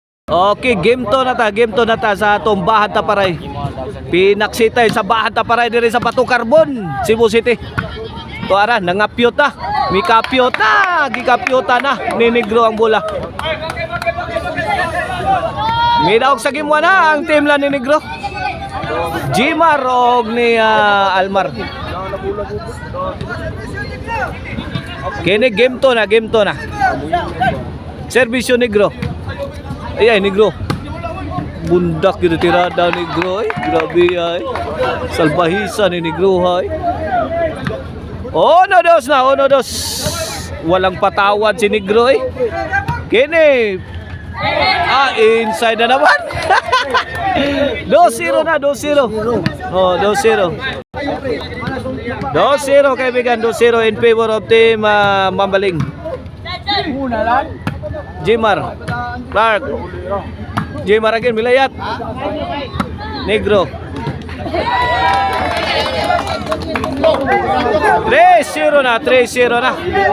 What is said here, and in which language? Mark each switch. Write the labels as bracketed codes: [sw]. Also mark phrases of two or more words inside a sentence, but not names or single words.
[ceb] Okay, game to na ta sa atong Bahan Taparay. Pinaksitay sa Bahan Taparay diri sa Bato Carbon, Cebu City. Tuara, nangapyot na. Mikapyot na, gikapyota na ni Negro ang bola. Midaog sa game 1 na ang team la ni Negro. Jimar og ni Almar. Kini game to na. Servisyo Negro. Ay Negro. Bundak gitu tirada Negro ay. Grabe ay. Salbahisa ni Negro ay. Oh no dos. [tl] Walang patawad si Negro ay. [ceb] Kini. Inside na naman. 2-0 na, 2-0. Oh, 2-0. [en] 2-0 kaibigan, 2-0 in favor of team Mambaling. [ceb] Jimar Clark. Jimar again, Milayat. Negro. 3-0 na, 3-0 na.